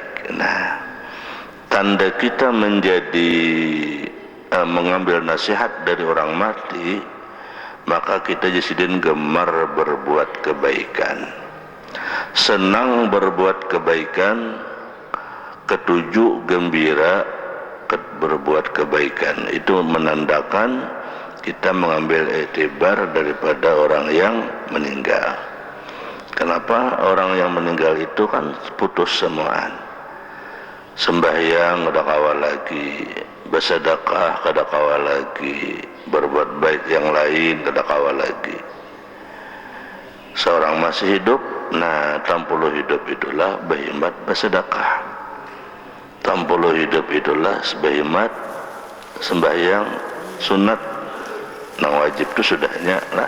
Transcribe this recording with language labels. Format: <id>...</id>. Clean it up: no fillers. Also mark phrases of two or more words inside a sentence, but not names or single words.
<id>Nah, tanda kita menjadi mengambil nasihat dari orang mati, maka kita jadi gemar berbuat kebaikan, senang berbuat kebaikan, ketujuh gembira berbuat kebaikan. Itu menandakan kita mengambil iktibar daripada orang yang meninggal.</id> <bjn>Kenapa? Orang yang meninggal itu kan putus semuaan. Sembahyang kada kawal lagi, bersedekah kada kawal lagi, berbuat baik yang lain kada kawal lagi. Seorang masih hidup, nah tampuluh hidup itulah berkhidmat bersedekah, tampuluh hidup itulah berkhidmat sembahyang sunat, nang wajib itu sudahnya lah.</bjn>